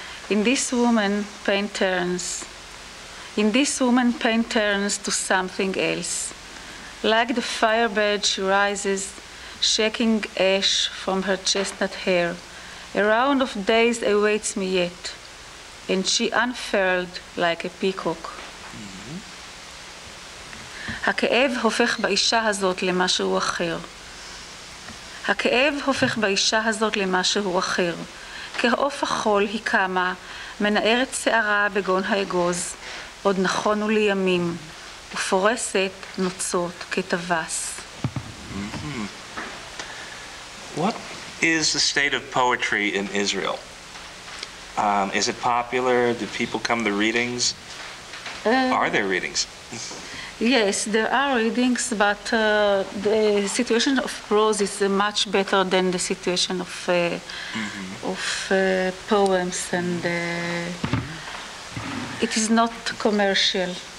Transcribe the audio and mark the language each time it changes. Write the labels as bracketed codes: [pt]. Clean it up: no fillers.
[en] In this woman, pain turns. In this woman, pain turns to something else. Like the firebird, she rises, shaking ash from her chestnut hair. A round of days awaits me yet, and she unfurled like a peacock. [he] הכאב הופך באישה הזאת למשהו אחר. הכאב הופך באישה הזאת למשהו אחר. כעוף החול היא קמה, מנערת שערה בגון האגוז, עוד נכונו לי ימים, ופורסת נוצות כטווס. [en] What is the state of poetry in Israel? Is it popular? Do people come to readings? Are there readings? Yes, there are readings, but the situation of prose is much better than the situation of poems, and it is not commercial.